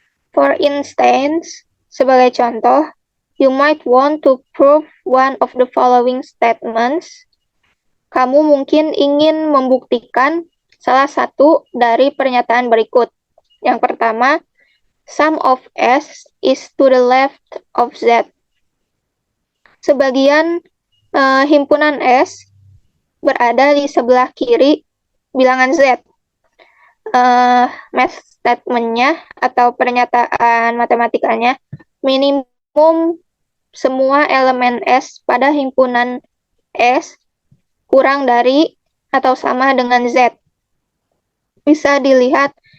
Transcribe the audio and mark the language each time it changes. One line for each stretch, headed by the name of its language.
English: For instance, sebagai contoh, you might want to prove one of the following statements.
Indonesian: Kamu mungkin ingin membuktikan salah satu dari pernyataan berikut.
English: Yang pertama, sum of S is to the left of Z.
Indonesian: Sebagian himpunan S berada di sebelah kiri bilangan Z. Math statement-nya atau pernyataan matematikanya, minimum semua elemen S pada himpunan S kurang dari atau sama dengan Z. Bisa dilihat